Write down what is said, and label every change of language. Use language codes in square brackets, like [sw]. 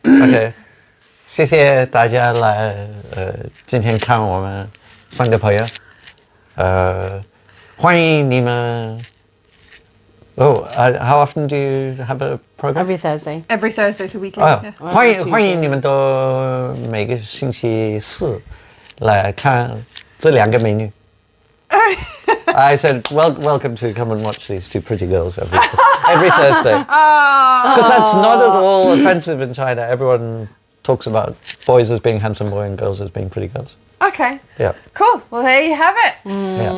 [zh] OK，谢谢大家来今天看我们三个朋友，欢迎你们。 [en] Oh, how often do you have a program? Every Thursday. Every Thursday, so weekly. 啊 Yeah. [zh] 欢迎你们都每个星期四来看这两个美女。 [en] I said, welcome to come and watch these two pretty girls every Thursday. Because that's not at all offensive in China. Everyone talks about boys as being handsome boys and girls as being pretty girls. Okay. Yeah. Cool. Well, there you have it. Yeah.